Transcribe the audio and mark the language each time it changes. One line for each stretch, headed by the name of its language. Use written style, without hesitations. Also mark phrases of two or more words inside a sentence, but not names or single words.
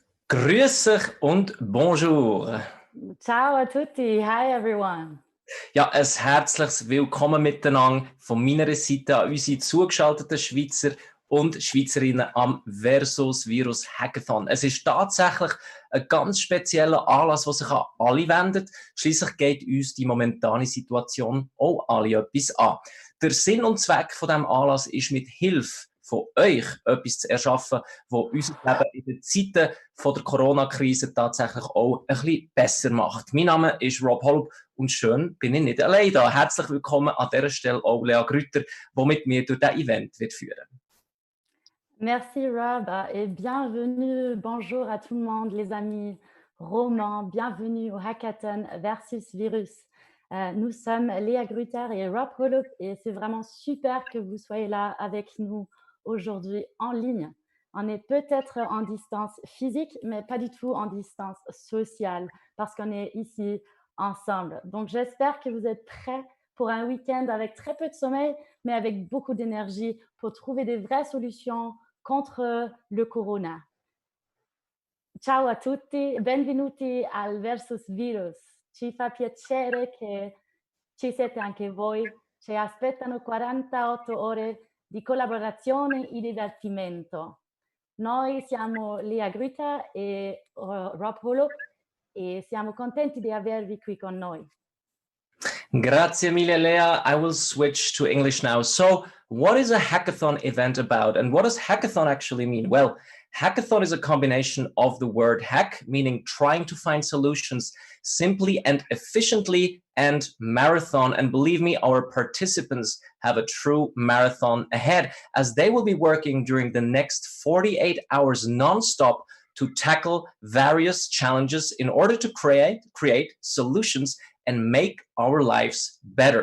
German: Grüß euch und bonjour.
Italian: Ciao a tutti.
English: Hi, everyone.
German: Ja, ein herzliches Willkommen miteinander von meiner Seite an unsere zugeschalteten Schweizer und Schweizerinnen am Versus Virus Hackathon. Es ist tatsächlich ein ganz spezieller Anlass, der sich an alle wendet. Schließlich geht uns die momentane Situation auch alle etwas an. Der Sinn und Zweck von diesem Anlass ist, mit Hilfe von euch etwas zu erschaffen, das unser Leben in den Zeiten von der Corona-Krise tatsächlich auch ein bisschen besser macht. Mein Name ist Rob Holub und schön bin ich nicht allein da. Herzlich willkommen an dieser Stelle auch Lea Grütter, die mit mir durch dieses Event wird führen.
French: Merci, Rob, et bienvenue. Bonjour à tout le monde, les amis romans. Bienvenue au Hackathon Versus Virus. Nous sommes Léa Grutter et Rob Holub et c'est vraiment super que vous soyez là avec nous aujourd'hui en ligne. On est peut-être en distance physique, mais pas du tout en distance sociale parce qu'on est ici ensemble. Donc, j'espère que vous êtes prêts pour un week-end avec très peu de sommeil, mais avec beaucoup d'énergie pour trouver des vraies solutions contre le corona.
Italian: Ciao a tutti, benvenuti al Versus Virus. Ci fa piacere che ci siete anche voi. Ci aspettano 48 ore di collaborazione e divertimento. Noi siamo Lia Grüter e Rob Holub e siamo contenti di avervi qui con noi. Grazie mille, Lea.
English: I will switch to English now. So, what is a hackathon event about? And what does hackathon actually mean? Well, hackathon is a combination of the word hack, meaning trying to find solutions simply and efficiently, and marathon. And believe me, our participants have a true marathon ahead, as they will be working during the next 48 hours non-stop to tackle various challenges in order to create solutions and make our lives better.